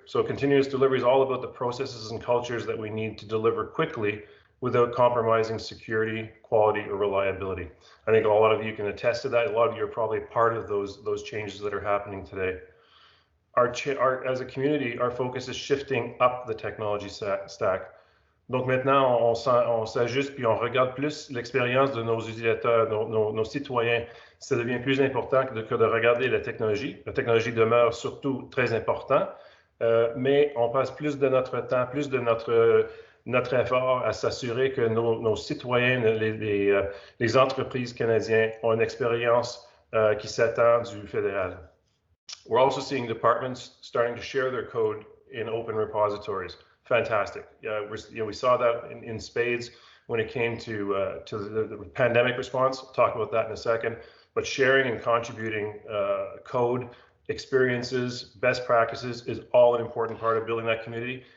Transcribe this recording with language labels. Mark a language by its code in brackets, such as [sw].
[en] So continuous delivery is all about the processes and cultures that we need to deliver quickly without compromising security, quality, or reliability. I think a lot of you can attest to that. A lot of you are probably part of those changes that are happening today. As a community, our focus is shifting up the technology stack. [fr] Donc maintenant, on s'ajuste puis on regarde plus l'expérience de nos utilisateurs, nos citoyens. Ça devient plus important que de regarder la technologie. La technologie demeure surtout très importante, mais on passe plus de notre temps, plus de notre effort à s'assurer que nos citoyens, les entreprises canadiennes ont une expérience qui s'attend du fédéral. [en] We're also seeing departments starting to share their code in open repositories. Fantastic. We saw that in spades when it came to the pandemic response. We'll talk about that in a second. But sharing and contributing code, experiences, best practices is all an important part of building that community.